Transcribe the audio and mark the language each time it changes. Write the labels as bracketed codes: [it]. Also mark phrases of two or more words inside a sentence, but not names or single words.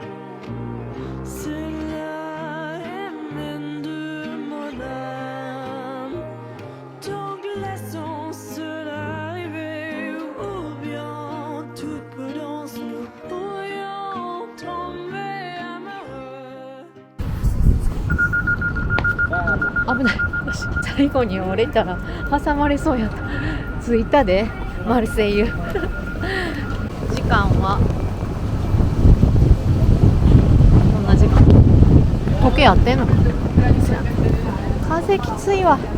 [fr] Cela émane de mon âme. Donc laissons cela arriver. Ou bien toute prudence nous pourrions tomber amoureux. [ja] 危ない。最後に折れたら挟まれそうやった。着いたでマルセイユ。時間はこんな時間。時計合ってんの？風きついわ。